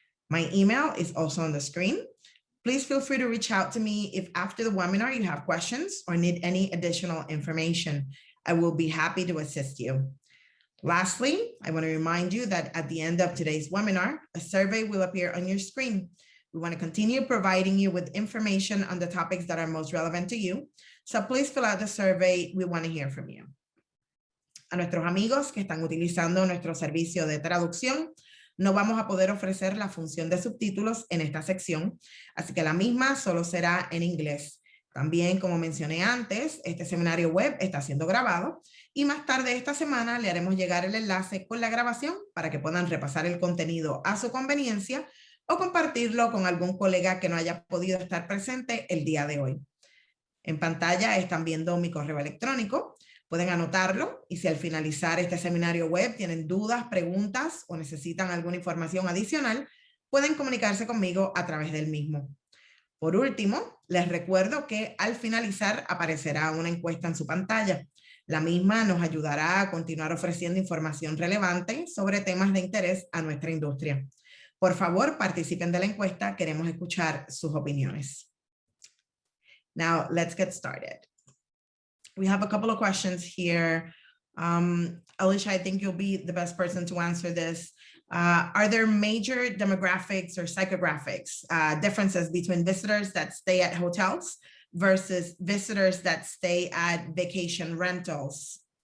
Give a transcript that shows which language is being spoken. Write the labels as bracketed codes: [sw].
[en] My email is also on the screen. Please feel free to reach out to me if after the webinar you have questions or need any additional information. I will be happy to assist you. Lastly, I want to remind you that at the end of today's webinar, a survey will appear on your screen. We want to continue providing you with information on the topics that are most relevant to you. So please fill out the survey. We want to hear from you. [es] A nuestros amigos que están utilizando nuestro servicio de traducción, no vamos a poder ofrecer la función de subtítulos en esta sección, así que la misma solo será en inglés. También, como mencioné antes, este seminario web está siendo grabado y más tarde esta semana le haremos llegar el enlace con la grabación para que puedan repasar el contenido a su conveniencia o compartirlo con algún colega que no haya podido estar presente el día de hoy. En pantalla están viendo mi correo electrónico. Pueden anotarlo y si al finalizar este seminario web tienen dudas, preguntas o necesitan alguna información adicional, pueden comunicarse conmigo a través del mismo. Por último, les recuerdo que al finalizar aparecerá una encuesta en su pantalla. La misma nos ayudará a continuar ofreciendo información relevante sobre temas de interés a nuestra industria. Por favor, participen de la encuesta. Queremos escuchar sus opiniones. [en] Now, let's get started. We have a couple of questions here. Alicia, I think you'll be the best person to answer this. Are there major demographics or psychographics differences between visitors that stay at hotels versus visitors that stay at vacation rentals?